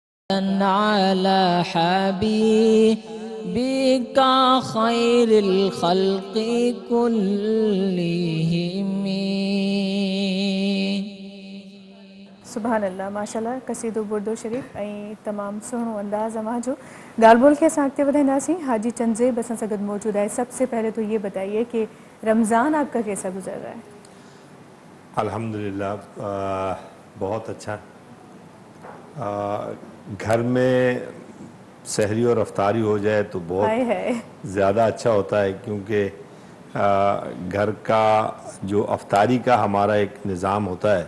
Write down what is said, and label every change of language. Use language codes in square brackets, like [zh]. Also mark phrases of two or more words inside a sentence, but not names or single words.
[ar] على حبيبك خير الخلق كلهم. سبحان الله، ما شاء الله. [sd] कसीदो बुर्दो शरीफ़ ऐं तमामु सुहिणो अंदाज़ अवां जो. ॻाल्हि ॿोल खे असां अॻिते वधाईंदासीं. हाजी चंदज़ेब असां सां गॾु मौजूद आहे. [ur] سب سے پہلے تو یہ بتائیے کہ رمضان آپ کا کیسا گزر رہا ہے? الحمدللہ بہت اچھا. گھر میں سحری اور افطاری ہو جائے تو हाय بہت हाय. زیادہ اچھا ہوتا ہے، کیونکہ گھر کا جو افطاری کا ہمارا ایک نظام ہوتا ہے